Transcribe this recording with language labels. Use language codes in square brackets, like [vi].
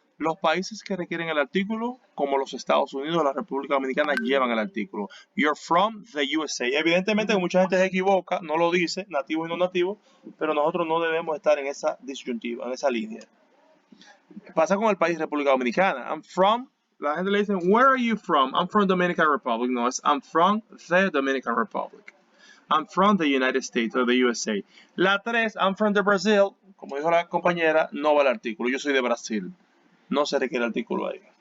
[es] Los países que requieren el artículo, como los Estados Unidos, la República Dominicana, llevan el artículo. [en] You're from the USA. [es] Evidentemente que mucha gente se equivoca, no lo dice, nativo y no nativo, pero nosotros no debemos estar en esa disyuntiva, en esa línea. Pasa con el país República Dominicana. [en] I'm from, [es] la gente le dice, [en] where are you from? I'm from Dominican Republic. [es] No, es [en] I'm from the Dominican Republic. I'm from the United States or the USA. La 3, I'm from the Brazil. [es] Como dijo la compañera, no va el artículo. Yo soy de Brasil. No se requiere el artículo ahí.